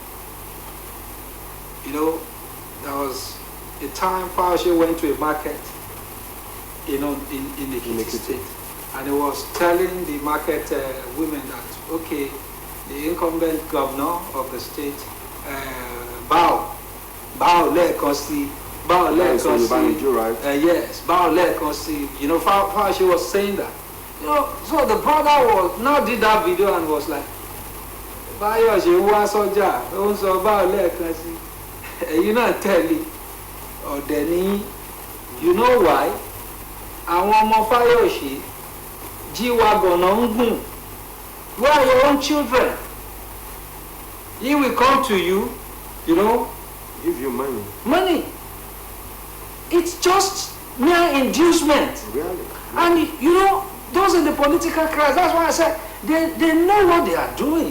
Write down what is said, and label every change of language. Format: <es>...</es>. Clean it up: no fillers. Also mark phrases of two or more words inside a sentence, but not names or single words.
<en>You know, there was a time Fauci went to a market, in the state, and he was telling the market women that, okay, the incumbent governor of the state, bow</en> <yo>lẹ́ẹ̀kan sí.</yo> <en>Yes, bow</en> <yo>lẹ́ẹ̀kan sí.</yo> <en>You know, Fauci was saying that. You know, so the brother did that video and was like,</en> <yo>báyọ̀ ṣe wá sọ́jà, ó ń sọ bow lẹ́ẹ̀kan sí. You know, tell me, you know why? Àwọn ọmọ Fáyọ̀ṣe G-Wagon ń gùn.</yo> <en>Where are your own children? He will come to you, you know. Give you money. Money. It's just mere inducement. Really? And you know, those in the political class, that's why I said, they know what they are doing.</en>